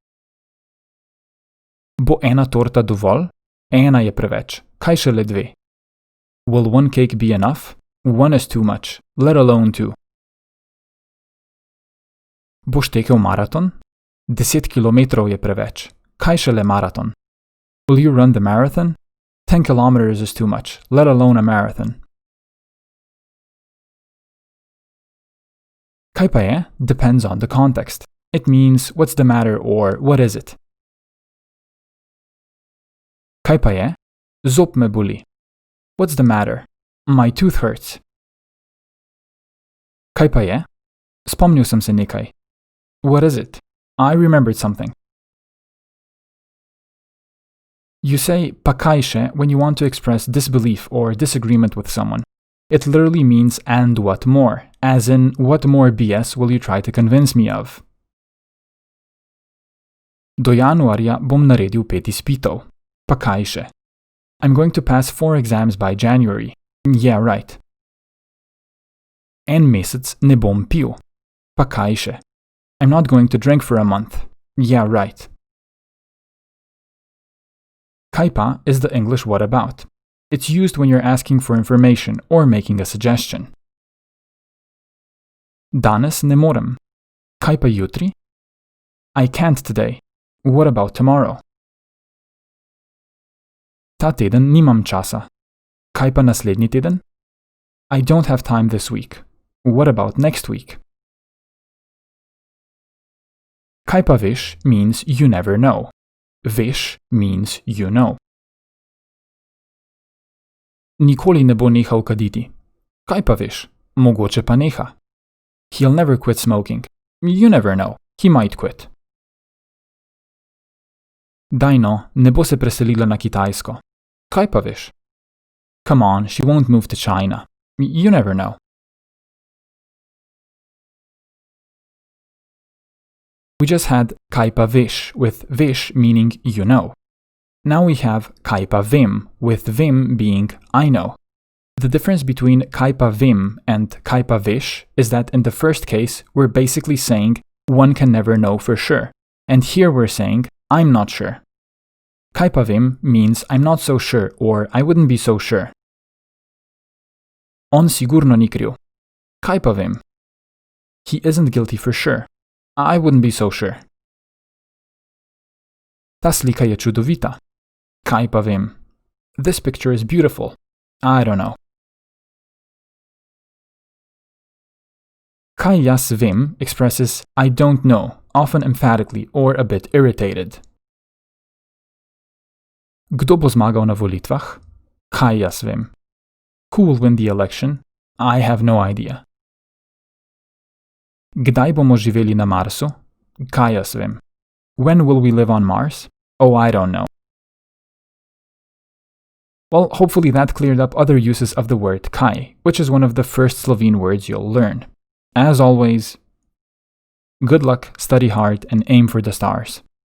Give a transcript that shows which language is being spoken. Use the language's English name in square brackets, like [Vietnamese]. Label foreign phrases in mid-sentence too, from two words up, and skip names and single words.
[Slovenian] Bo ena torta dovolj? Ena je preveč. Kaj šele dve? [English] Will one cake be enough? One is too much. Let alone two. [Slovenian] Boš tekel maraton? 10 kilometrov je preveč. Kaj šele maraton? [English] Will you run the marathon? 10 kilometers is too much. Let alone a marathon. [Slovenian] Kaj pa je? [English] Depends on the context. It means what's the matter or what is it. [Slovenian] Kaj pa je? Zob me boli. [English] What's the matter? My tooth hurts. [Slovenian] Kaj pa je? Spomnil sem se nekaj. [English] What is it? I remembered something. You say [Slovenian] pa kaj še [English] when you want to express disbelief or disagreement with someone. It literally means and what more, as in what more BS will you try to convince me of? [Slovenian] Do januarja bom naredil 5 izpitov. Pa kaj še? [English] I'm going to pass 4 exams by January. Yeah, right. [Slovenian] En mesec ne bom pil. Pa kaj še? [English] I'm not going to drink for a month. Yeah, right. [Slovenian] Kaj pa [English] is the English what about. It's used when you're asking for information or making a suggestion. [Slovenian] Danes ne morem. Kaj pa jutri? [English] I can't today. What about tomorrow? [Slovenian] Ta teden nimam časa. Kaj pa naslednji teden? [English] I don't have time this week. What about next week? [Slovenian] Kaj pa veš [English] means you never know. Veš means you know. [Slovenian] Nikoli ne bo nehal kaditi. Kaj pa veš? Mogoče pa neha. [English] He'll never quit smoking. You never know. He might quit. [Slovenian] Daj no, ne bo se preselila na Kitajsko. Kaj pa veš? [English] Come on, she won't move to China. You never know. We just had [Slovenian] kaj pa veš [English] with veš meaning you know. Now we have [Slovenian] kaj pa vem [English] with vem being I know. The difference between [Slovenian] kaj pa vem [English] and [Slovenian] kaj pa veš [English] is that in the first case we're basically saying one can never know for sure, and here we're saying I'm not sure. [Slovenian] Kaj pa vem [English] means I'm not so sure or I wouldn't be so sure. [Slovenian] On sigurno ni kriv. Kaj pa vem? [English] He isn't guilty for sure. I wouldn't be so sure. [Slovenian] Ta slika je čudovita. Kaj pa vem? [English] This picture is beautiful. I don't know. [Slovenian] Kaj jaz vem [English] expresses I don't know, often emphatically or a bit irritated. [Slovenian] Kdo bo zmagal na volitvah? Kaj jaz vem? [English] Who will win the election? I have no idea. [Slovenian] Kdaj bomo živeli na Marsu? Kaj jaz vem? [English] When will we live on Mars? Oh, I don't know. Well, hopefully that cleared up other uses of the word kaj, which is one of the first Slovene words you'll learn. As always, good luck, study hard, and aim for the stars.